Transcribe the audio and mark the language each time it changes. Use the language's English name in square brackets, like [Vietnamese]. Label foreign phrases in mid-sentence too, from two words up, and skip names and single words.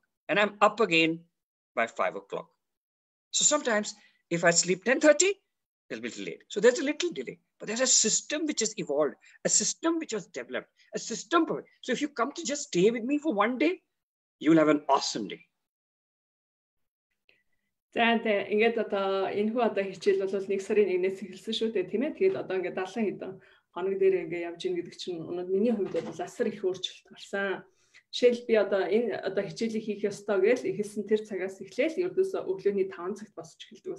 [English] And I'm up again by 5 o'clock. So sometimes if I sleep 10:30, It'll be delayed. So there's a little delay, but there's a system which has evolved, a system which was developed, a system. So if you come to just stay with me for one day, you will have an awesome day. [Mongolian] За ингээд одоо энэ хүү одоо хичээл бол 1 сарын 1-ээс эхэлсэн шүү дээ, тийм ээ. Тэгээд одоо ингээд 70 хэдэн хоног дээр ингээд явж ийн гэдэг чинь өнөөдөр миний хувьд бол асар их өөрчлөлт гарсан. Жишээл би одоо энэ одоо хичээлийг хийх ёстой гэж эхэлсэн тэр цагаас эхлээл ердөөсөө өглөөний 5 цагт босч эхэлдэг.